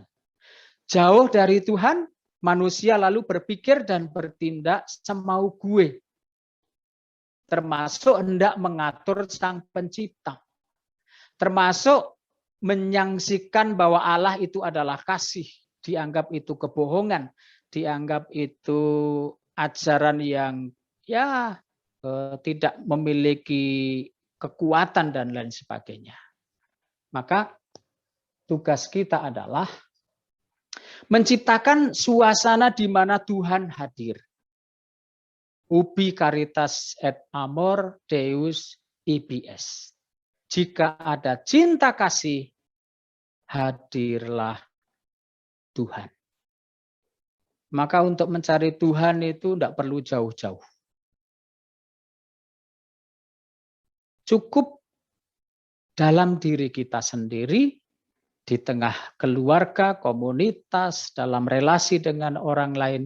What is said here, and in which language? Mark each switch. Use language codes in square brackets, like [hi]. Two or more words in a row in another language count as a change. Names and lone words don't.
[id] Jauh dari Tuhan, manusia lalu berpikir dan bertindak semau gue, termasuk hendak mengatur Sang Pencipta, termasuk menyaksikan bahwa Allah itu adalah kasih, dianggap itu kebohongan, dianggap itu ajaran yang tidak memiliki kekuatan dan lain sebagainya. Maka tugas kita adalah menciptakan suasana di mana Tuhan hadir. [la] Ubi caritas et amor Deus IBS. [id] Jika ada cinta kasih, hadirlah Tuhan. Maka untuk mencari Tuhan itu tidak perlu jauh-jauh. Cukup dalam diri kita sendiri, di tengah keluarga, komunitas, dalam relasi dengan orang lain.